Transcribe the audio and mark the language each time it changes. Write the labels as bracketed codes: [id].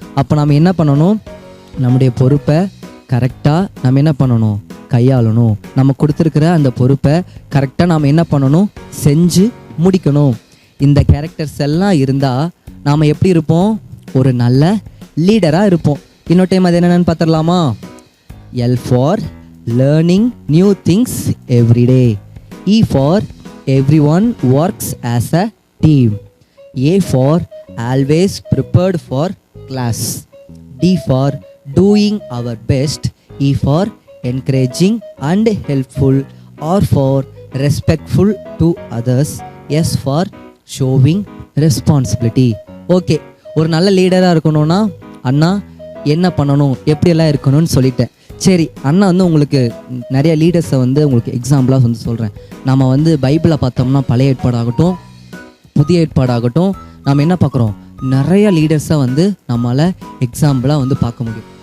[ta] அப்போ நம்ம என்ன பண்ணணும், நம்முடைய பொறுப்பை கரெக்டாக நம்ம என்ன பண்ணணும், கையாளணும். நம்ம கொடுத்துருக்கிற அந்த பொறுப்பை கரெக்டாக நாம் என்ன பண்ணணும், செஞ்சு முடிக்கணும். இந்த கேரக்டர்ஸ் எல்லாம் இருந்தால் நாம் எப்படி இருப்போம், ஒரு நல்ல லீடராக இருப்போம். இன்னொரு டைம் அது என்னென்னு பார்த்துடலாமா? [en] L for learning new things every day. E for everyone works as a team. A for always prepared for class. D for doing our best. E for encouraging and helpful. R for respectful to others. S for showing responsibility. [ta] Okay, ஒரு நல்ல லீடராக இருக்கணும்னா அண்ணா என்ன பண்ணணும், எப்படியெல்லாம் இருக்கணும்னு சொல்லிட்டேன். சரி, அண்ணா வந்து உங்களுக்கு நிறைய லீடர்ஸை வந்து உங்களுக்கு எக்ஸாம்பிளாக வந்து சொல்கிறேன். நம்ம வந்து பைபிளை பார்த்தோம்னா பழைய ஏற்பாடாகட்டும் புதிய ஏற்பாடாகட்டும், நம்ம என்ன பார்க்குறோம், நிறைய லீடர்ஸை வந்து நம்மளால் எக்ஸாம்பிளாக வந்து பார்க்க முடியும்.